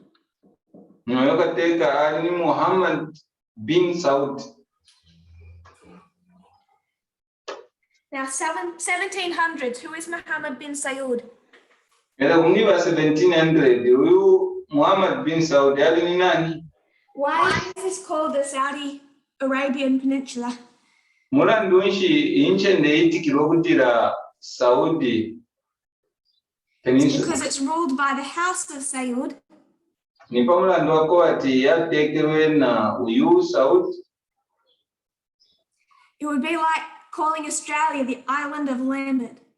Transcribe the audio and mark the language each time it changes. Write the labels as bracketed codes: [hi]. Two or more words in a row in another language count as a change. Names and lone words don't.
[en] Now 1700s, who is Muhammad bin Saud? [sw] 1700 Muhammad bin Saud ni nani? [en] Why is this called the Saudi Arabian Peninsula? Saudi Peninsula. Because it's ruled by the House of Saud. It would be like calling Australia the island of Lambert.